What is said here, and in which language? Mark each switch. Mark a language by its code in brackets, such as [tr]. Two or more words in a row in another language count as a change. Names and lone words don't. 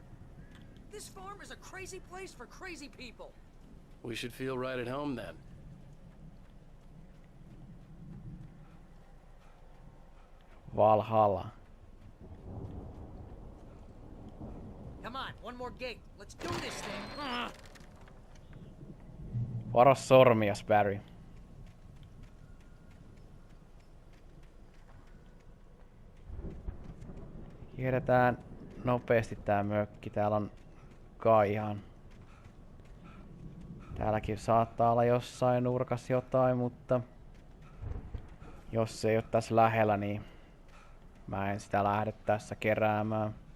[en] This farm is a crazy place for crazy people. We should feel right at home then. Valhalla. Come on, one more gate. Let's do this thing. [fi] Varo sormias, Barry. Kierretään nopeasti tää mökki. Täällä on kaihan. Täälläkin saattaa olla jossain nurkassa jotain, mutta jos se ei ole tässä lähellä, niin mä en sitä lähde tässä keräämään.